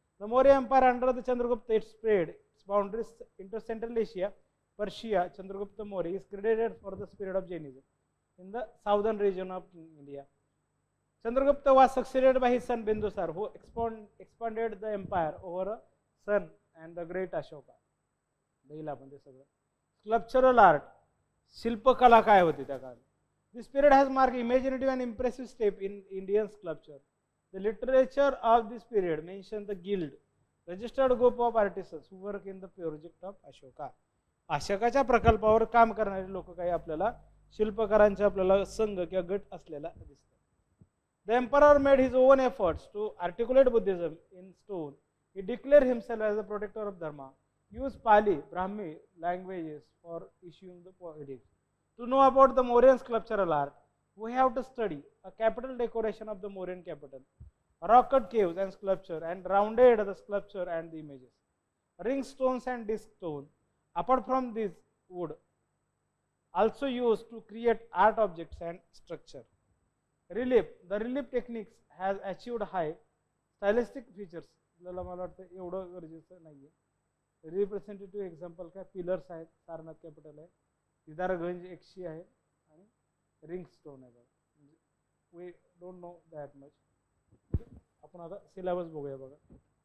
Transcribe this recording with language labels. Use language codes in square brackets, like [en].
[en] The Maurya Empire under the Chandragupta it spread its boundaries into Central Asia, Persia. Chandragupta Maurya is credited for the spread of Jainism in the southern region of India. Chandragupta was succeeded by his son Bindusar, who expanded the empire over a son and the great Ashoka. Sculptural art, [mr] शिल्पकला काय होती त्या काळात. [en] This period has marked imaginative and impressive step in Indian sculpture. The literature of this period mentions the guild, registered group of artisans who work in the project of Ashoka. [mr] अशोकाच्या प्रकल्पावर काम करणारे लोक काही आपल्याला शिल्पकारांचे आपल्याला संघ किंवा गट असलेला दिसतो. [en] The emperor made his own efforts to articulate Buddhism in stone. He declared himself as the protector of Dharma. Used Pali, Brahmi languages for issuing the edicts. To know about the Mauryan sculptural art, we have to study a capital decoration of the Mauryan capital, rock-cut caves and sculpture, and rounded the sculpture and the images, ring stones and disc stone. Apart from this, wood also used to create art objects and structure. Relief, the relief techniques has achieved high stylistic features. [mr] मला वाटतं एवढं गरजेचं नाहीये. Representative example काय pillars आहेत, Sarnath capital आहे, दिदारगंज एकशी आहे आणि रिंग स्टोन आहे. [en] We don't know that much. [mr] आपण आता सिलेबस बघूया बघा.